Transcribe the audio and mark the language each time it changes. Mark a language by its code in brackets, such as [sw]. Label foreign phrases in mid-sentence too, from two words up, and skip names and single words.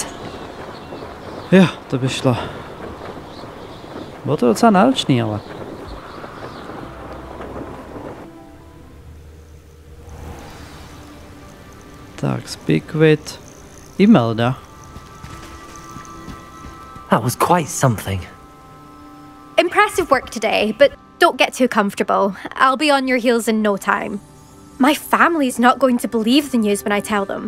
[cs] Jo, to by šlo. Bylo to docela náročný, ale. Tak, [en] speak with Imelda. That was quite something. Impressive work today, but don't get too comfortable. I'll be on your heels in no time. My family's not going to believe the news when I tell them.